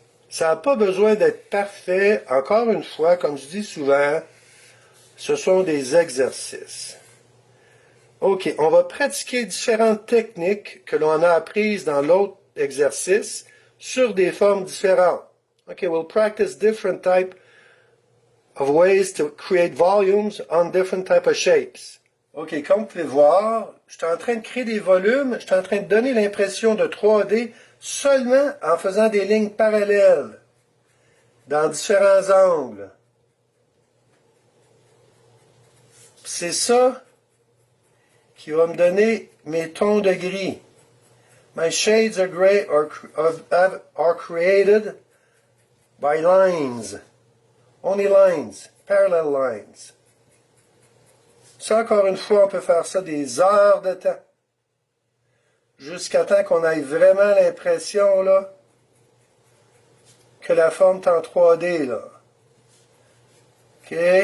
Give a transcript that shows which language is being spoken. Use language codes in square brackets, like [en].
[fr] Ça n'a pas besoin d'être parfait. Encore une fois, comme je dis souvent, ce sont des exercices. OK, on va pratiquer différentes techniques que l'on a apprises dans l'autre exercice sur des formes différentes. OK, [en] we'll practice different type of ways to create volumes on different type of shapes. [fr] OK, comme vous pouvez voir, je suis en train de créer des volumes, je suis en train de donner l'impression de 3D seulement en faisant des lignes parallèles dans différents angles. C'est ça qui va me donner mes tons de gris. [en] My shades of gray are created by lines. Only lines, parallel lines. [fr] Ça, encore une fois, on peut faire ça des heures de temps. Jusqu'à temps qu'on ait vraiment l'impression, là, que la forme est en 3D, là. OK?